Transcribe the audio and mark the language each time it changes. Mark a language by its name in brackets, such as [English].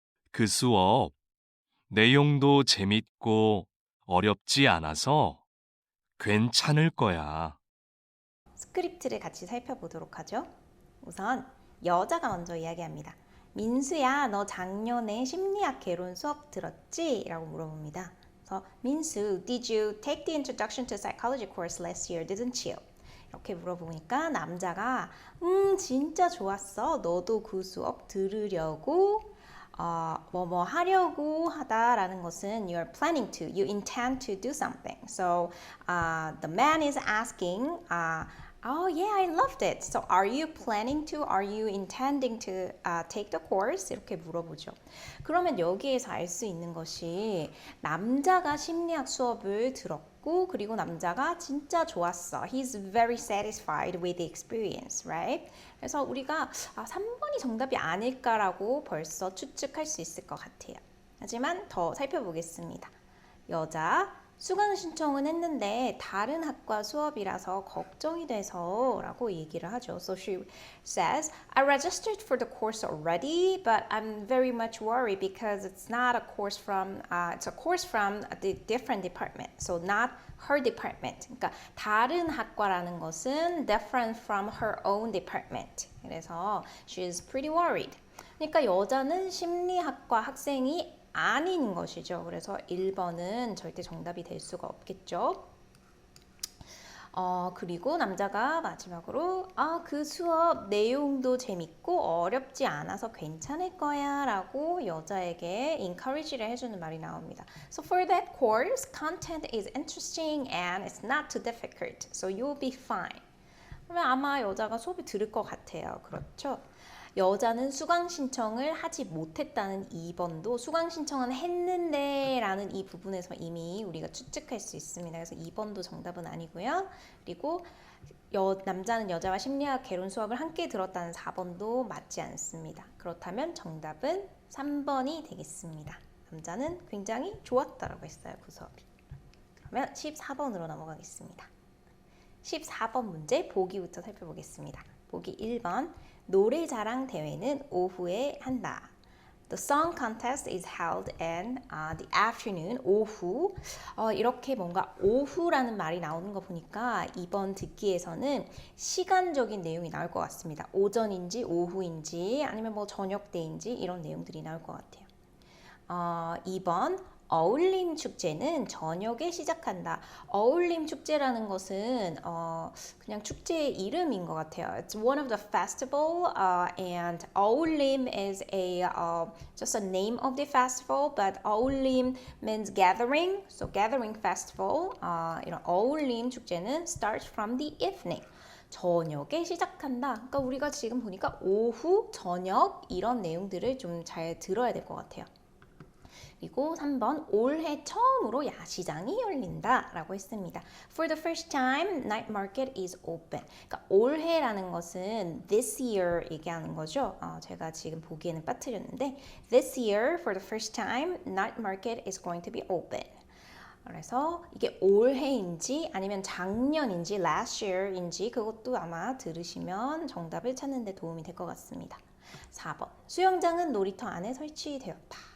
[Korean] 그 수업 내용도 재밌고 어렵지 않아서 괜찮을 거야. 스크립트를 같이 살펴보도록 하죠. 우선 여자가 먼저 이야기합니다. 민수야, 너 작년에 심리학 개론 수업 들었지? 라고 물어봅니다. 그래서 [English] 민수, did you take the introduction to psychology course last year, didn't you? [Korean] 이렇게 물어보니까 남자가 진짜 좋았어. 너도 그 수업 들으려고 뭐뭐 하려고 하다라는 것은 [English] you're planning to, you intend to do something. So the man is asking, oh yeah, I loved it. So are you planning to, are you intending to take the course? [Korean] 이렇게 물어보죠. 그러면 여기에서 알 수 있는 것이 남자가 심리학 수업을 들었고 그리고 남자가 진짜 좋았어. [English] He's very satisfied with the experience, right? [Korean] 그래서 우리가 3번이 정답이 아닐까라고 벌써 추측할 수 있을 것 같아요. 하지만 더 살펴보겠습니다. 여자, 수강 신청은 했는데 다른 학과 수업이라서 걱정이 돼서 라고 얘기를 하죠. [English] So she says, I registered for the course already, but I'm very much worried because it's not a course from, it's a course from a different department. So not her department. [Korean] 그러니까 다른 학과라는 것은 [English] different from her own department. [Korean] 그래서 [English] she's pretty worried. [Korean] 그러니까 여자는 심리학과 학생이 아닌 것이죠. 그래서 1번은 절대 정답이 될 수가 없겠죠. 그리고 남자가 마지막으로 그 수업 내용도 재밌고 어렵지 않아서 괜찮을 거야 라고 여자에게 encourage를 해주는 말이 나옵니다. [English] So for that course, content is interesting and it's not too difficult. So you'll be fine. [Korean] 그러면 아마 여자가 수업을 들을 것 같아요. 그렇죠? 여자는 수강 신청을 하지 못했다는 2번도 수강 신청은 했는데 라는 이 부분에서 이미 우리가 추측할 수 있습니다. 그래서 2번도 정답은 아니고요. 그리고 남자는 여자와 심리학 개론 수업을 함께 들었다는 4번도 맞지 않습니다. 그렇다면 정답은 3번이 되겠습니다. 남자는 굉장히 좋았다라고 했어요. 그 수업이. 그러면 14번으로 넘어가겠습니다. 14번 문제 보기부터 살펴보겠습니다. 보기 1번 노래자랑 대회는 오후에 한다. [English] The song contest is held in the afternoon. [Korean] 오후. 이렇게 뭔가 오후라는 말이 나오는 거 보니까 이번 듣기에서는 시간적인 내용이 나올 것 같습니다. 오전인지 오후인지 아니면 뭐 저녁 때인지 이런 내용들이 나올 것 같아요. 2번 어울림 축제는 저녁에 시작한다. 어울림 축제라는 것은 그냥 축제의 이름인 것 같아요. [English] It's one of the festival and 어울림 is just a name of the festival, but 어울림 means gathering, so gathering festival. [Korean] 이런 어울림 축제는 [English] starts from the evening. [Korean] 저녁에 시작한다. 그러니까 우리가 지금 보니까 오후, 저녁 이런 내용들을 좀 잘 들어야 될 것 같아요. 그리고 3번 올해 처음으로 야시장이 열린다 라고 했습니다. [English] For the first time, night market is open. [Korean] 그러니까 올해라는 것은 [English] this year [Korean] 얘기하는 거죠. 제가 지금 보기에는 빠뜨렸는데 [English] this year, for the first time, night market is going to be open. [Korean] 그래서 이게 올해인지 아니면 작년인지 [English] last year [Korean] 인지 그것도 아마 들으시면 정답을 찾는 데 도움이 될 것 같습니다. 4번 수영장은 놀이터 안에 설치되었다.